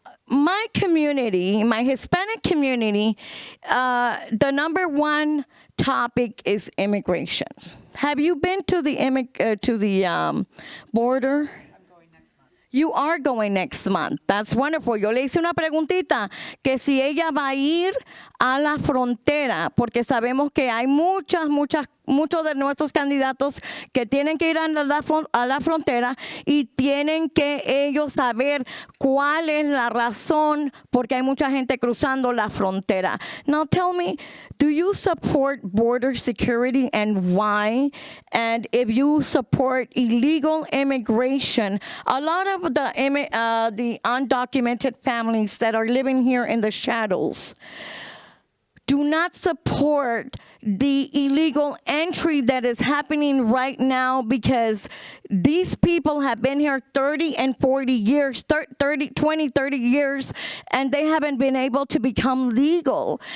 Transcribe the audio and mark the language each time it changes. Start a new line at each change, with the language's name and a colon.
English: My community, my Hispanic community, the number one topic is immigration. Have you been to the border? You are going next month. That's wonderful.
Spanish: Yo le hice una preguntita que si ella va a ir a la frontera, porque sabemos que hay muchos de nuestros candidatos que tienen que ir a la frontera y tienen que ellos saber cuál es la razón porque hay mucha gente cruzando la frontera.
English: Now tell me, do you support border security and why? And if you support illegal immigration, a lot of the undocumented families that are living here in the shadows do not support the illegal entry that is happening right now because these people have been here 30 and 40 years, 30 years, and they haven't been able to become legal.